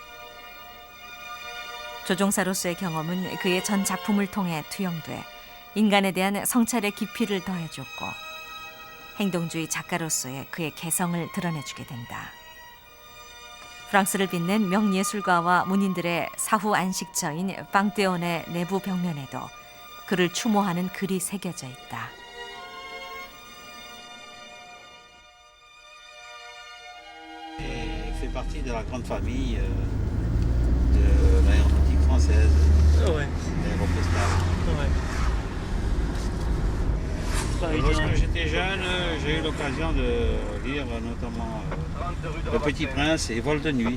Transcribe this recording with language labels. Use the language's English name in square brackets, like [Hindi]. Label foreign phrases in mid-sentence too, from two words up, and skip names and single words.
[Korean] 조종사로서의 경험은 그의 전 작품을 통해 투영돼 인간에 대한 성찰의 깊이를 더해줬고 행동주의 작가로서의 그의 개성을 드러내주게 된다. 프랑스를 빛낸 명예술가와 문인들의 사후 안식처인 방테온의 내부 벽면에도 그를 추모하는 글이 새겨져 있다. [French] Il fait partie de la grande famille de l'aéronautique française, Ouais, l'aéropostale. ouais. Lorsque j'étais jeune, j'ai eu l'occasion de lire notamment Le Petit Prince et Vol de nuit.